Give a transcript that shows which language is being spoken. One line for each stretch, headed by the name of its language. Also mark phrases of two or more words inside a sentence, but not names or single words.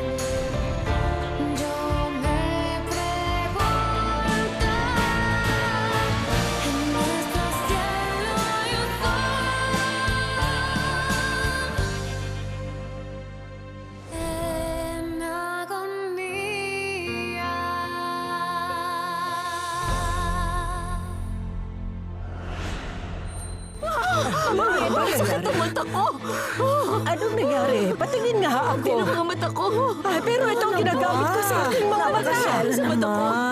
Spanish: Yo me pregunto, en nuestro cielo hay un en agonía.
Filipino: Sakit ang mata ko! Anong nangyari? Patingin nga ako. Ang mga mata ko! Ay, pero ito ang ginagamit ko sa aking mga mata. Sa mata ko!